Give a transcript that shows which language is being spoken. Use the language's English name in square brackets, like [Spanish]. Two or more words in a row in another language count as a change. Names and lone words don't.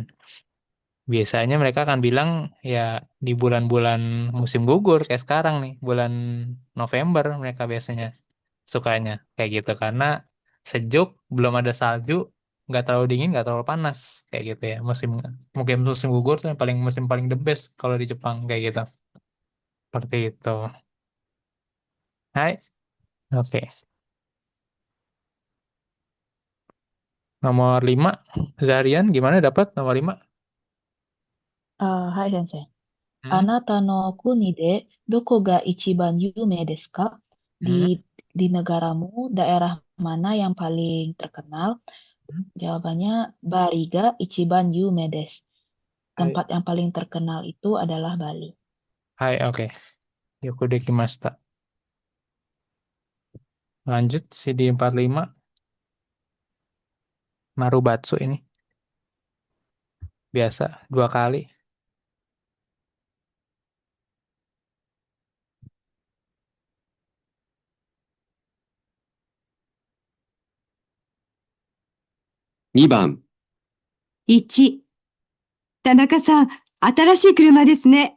[Indonesian] Biasanya mereka akan bilang ya di bulan-bulan musim gugur kayak sekarang nih, bulan November mereka biasanya sukanya kayak gitu karena sejuk, belum ada salju, nggak terlalu dingin, nggak terlalu panas kayak gitu ya. Mungkin musim gugur tuh yang musim paling [English] the best [Indonesian] kalau di Jepang kayak gitu. Seperti itu. Hai, oke. Nomor 5, Zarian gimana dapat nomor 5? [Japanese] はい先生. Hmm? あなたの国でどこが一番有名ですか? Hmm? [Indonesian] Di negaramu, daerah mana yang paling terkenal? Hmm? Jawabannya, [Japanese] バリが一番ゆめです. [Indonesian] Hai. Tempat yang paling terkenal itu adalah Bali. Hai, oke. [Japanese] よくできました. [Indonesian] Lanjut, CD 45. Marubatsu ini. Biasa, 2 kali. [Japanese] 2番、 1、田中さん、新しい車ですね。